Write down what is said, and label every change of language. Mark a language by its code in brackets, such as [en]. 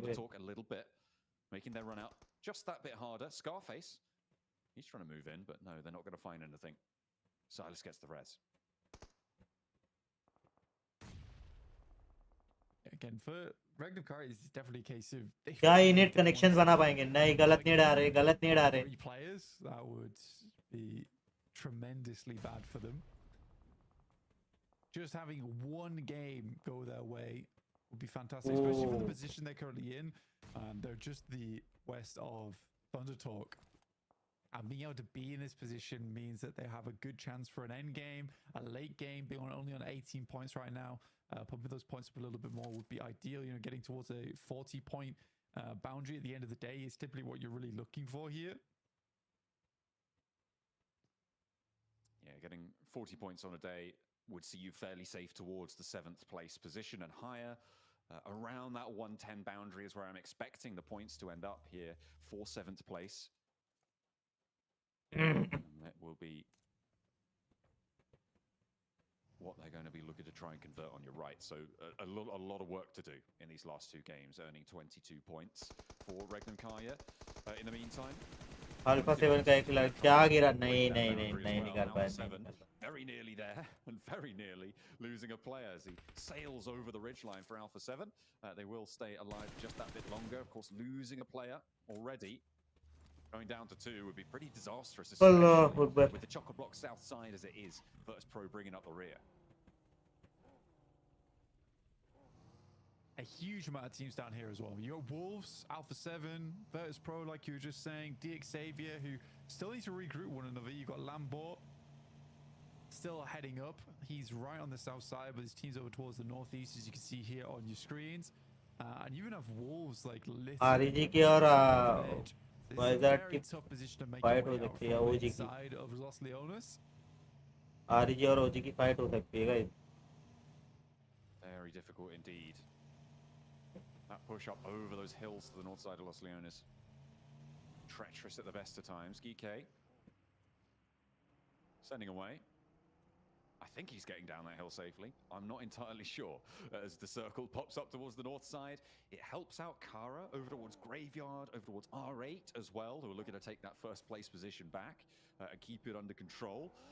[en] Thunder Talk a little bit, making their run out just that bit harder. Scarface, he's trying to move in, but no, they're not going to find anything. Silas gets the res. Again, for Regnum Car, it's definitely a case of [hi] क्या इनेट connections बना पाएंगे? नहीं, गलत नहीं डाल रहे, गलत नहीं डाल रहे. [en] 3 players, that would be tremendously bad for them. Just having one game go their way would be fantastic, especially for the position they're currently in. They're just the west of Thunder Talk. And being able to be in this position means that they have a good chance for an end game, a late game, being only on 18 points right now. Pumping those points up a little bit more would be ideal. You know, getting towards a 40-point boundary at the end of the day is typically what you're really looking for here. Yeah, getting 40 points on a day would see you fairly safe towards the 7th place position and higher. Around that 110 boundary is where I'm expecting the points to end up here for 7th place. And that will be what they're going to be looking to try and convert on your right. So a lot of work to do in these last 2 games, earning 22 points for Regnum Kaya. In the meantime, [hi] Alpha 7 का एक लड़का क्या गिरा? नहीं निकाल पाया. [en] Very nearly there, and very nearly losing a player as he sails over the ridgeline for Alpha 7. They will stay alive just that bit longer. Of course, losing a player already, going down to 2 would be pretty disastrous, especially with the chocolate block south side as it is. Virtus Pro bringing up the rear. A huge amount of teams down here as well. You got Wolves, Alpha 7, Virtus Pro, like you were just saying, DX Xavier, who still need to regroup one another. You got Lambert still heading up. He's right on the south side, but his team's over towards the northeast, as you can see here on your screens. And you even have Wolves like [hi] REG की और Wizard की fight हो सकती है OG की. REG और OG की fight हो सकती है guys. [en] Very difficult indeed. That push up over those hills to the north side of Los Leones. Treacherous at the best of times. Geek sending away. I think he's getting down that hill safely. I'm not entirely sure. As the circle pops up towards the north side, it helps out Kara over towards Graveyard, over towards R8 as well, who are looking to take that first place position back and keep it under control.